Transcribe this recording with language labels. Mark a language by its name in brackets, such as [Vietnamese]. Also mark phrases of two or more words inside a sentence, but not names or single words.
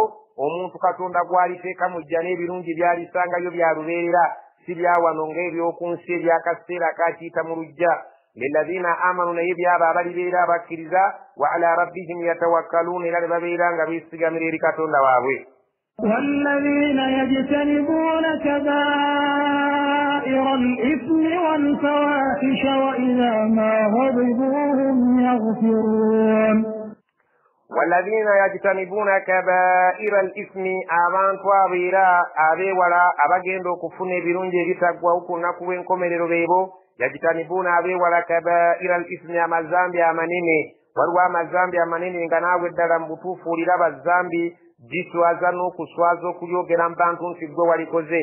[Ganda] omuntu Katonda gw'aliteeka mujja n'ebirungi byalisangayo byalubeerera si byawano ng'ebyokunsi ebyakaseera kakiyita mu lujja. [Arabic] للذين آمنوا [Ganda] naye byabo abalibeera abakkiriza [Arabic] وعلى ربهم يتوكلون [Ganda] era ne babeera nga beesigamira eri Katonda waabwe. [Arabic] والذين يجتنبون كبائر الإثم والفواحش وإذا ما غضبوا هم يغفرون. والذين يجتنبون كبائر الإثم [Ganda] abantu abeewala abagenda okufuna ebirungi ebitaggwawo ku lunaku lw'enkomerero beebo. [Arabic] yajtanibuuna abeewala كبائر الإثم [Ganda] amazambi amanene. waliwo amazambi amanene nga naawe ddala mu butuufu oliraba zambi giswaza n'okuswaza okulyogera mu bantu nti gwe walikoze.